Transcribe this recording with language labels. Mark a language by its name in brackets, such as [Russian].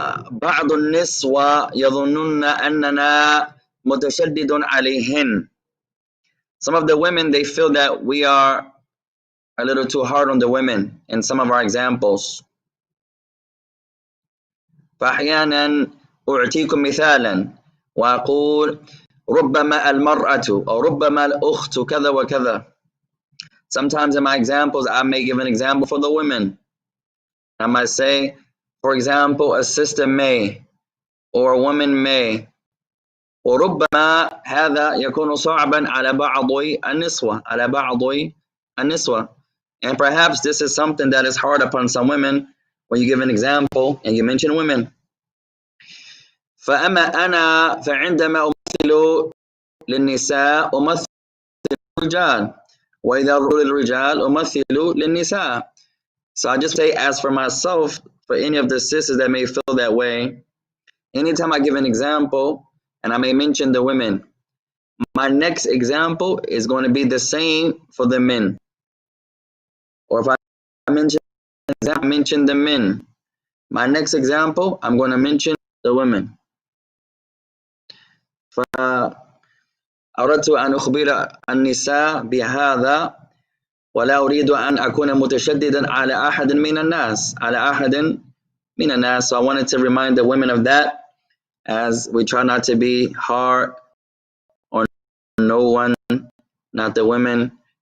[Arabic] بعض النسوة يظنون أننا متشدد عليهن. [English] Some of the women, they feel that we are a little too hard on the women in some of our examples. [Arabic] فأحيانا أعطيكم مثالا وأقول ربما المرأة أو ربما الأخت كذا وكذا. [English] Sometimes in my examples I may give an example for the women. I might say, for example, a sister may or a woman may. [Arabic] وربما هذا يكون صعبا على بعض النسوة على بعض النسوة. [English] And perhaps this is something that is hard upon some women when you give an example and you mention women. [Arabic] فأما أنا فعندما أمثل للنساء أمثل للرجال وإذا للرجال أمثل للنساء. [English] So I just say, as for myself, for any of the sisters that may feel that way, anytime I give an example and I may mention the women, my next example is going to be the same for the men. Or if I mention the men, my next example, I'm going to mention the women. [Arabic] فأردت أن أخبر النساء بهذا ولا أريد أن أكون متشددا على أحد من الناس على أحد من الناس. [English] So I wanted to remind the women of that, as we try not to be hard on no one, not the women.